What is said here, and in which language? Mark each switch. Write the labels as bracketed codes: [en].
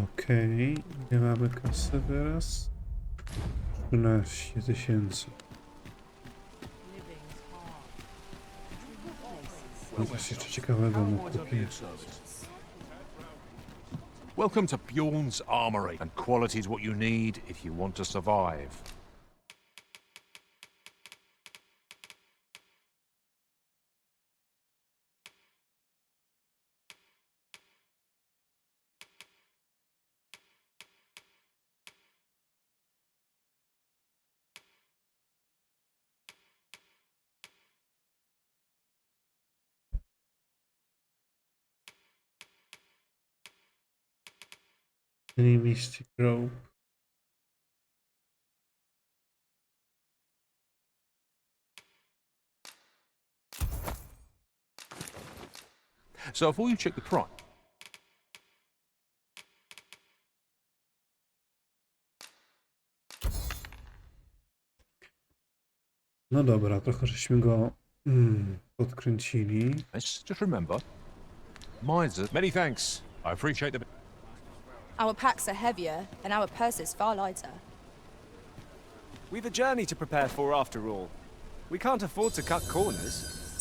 [pl] okej, nie mamy kasy teraz. 13 000. Coś jeszcze ciekawego mu kupię. [en] Welcome to Bjorn's Armory, and quality is what you need if you want to survive. Mystic Rope. So before you check the price, [pl] No dobra, trochę żeśmy go podkręcili. [en] just remember, mine's a... Many thanks. I appreciate the... Our packs are heavier, and our purses far lighter. We've a journey to prepare for after all. We can't afford to cut corners.